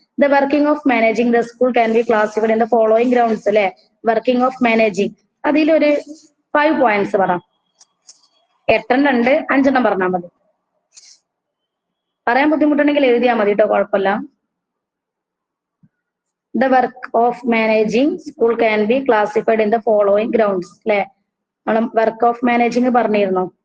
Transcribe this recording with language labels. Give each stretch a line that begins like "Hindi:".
English: The working of managing the school can be classified in the following grounds അല്ലെ.
Malayalam: Working of managing അതിലൊരു 5 points പറ. 8 ഉണ്ട്, 5 പറഞ്ഞാൽ മതി. പറയാൻ ബുദ്ധിമുട്ടുണ്ടെങ്കിൽ എഴുതിയാൽ മതി കേട്ടോ, കുഴപ്പമില്ല.
English: The work of managing school can be classified in the following grounds അല്ലെ.
Malayalam: നമ്മൾ വർക്ക് ഓഫ് മാനേജിങ് പറഞ്ഞിരുന്നു.